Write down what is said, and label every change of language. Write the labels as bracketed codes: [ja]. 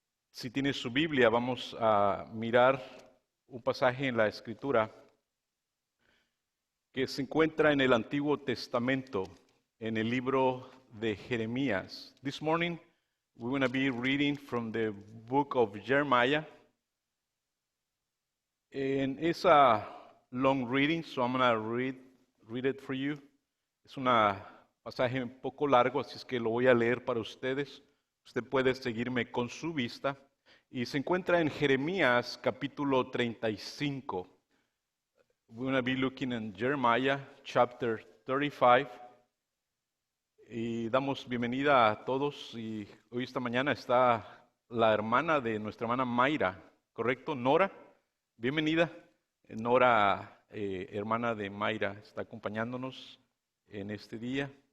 [es] Si tiene su Biblia, vamos a mirar un pasaje en la Escritura que se encuentra en el Antiguo Testamento, en el libro de Jeremías. [en] This morning, we're going to be reading from the book of Jeremiah. And it's a long reading, so I'm going to read it for you. [es] Es un pasaje un poco largo, así es que lo voy a leer para ustedes. Usted puede seguirme con su vista. Y se encuentra en Jeremías capítulo 35. [en] We're going to be looking in Jeremiah chapter 35. [es] Y damos bienvenida a todos. Y hoy esta mañana está la hermana de nuestra hermana Mayra, ¿correcto? Nora, bienvenida. Nora, hermana de Mayra, está acompañándonos en este día.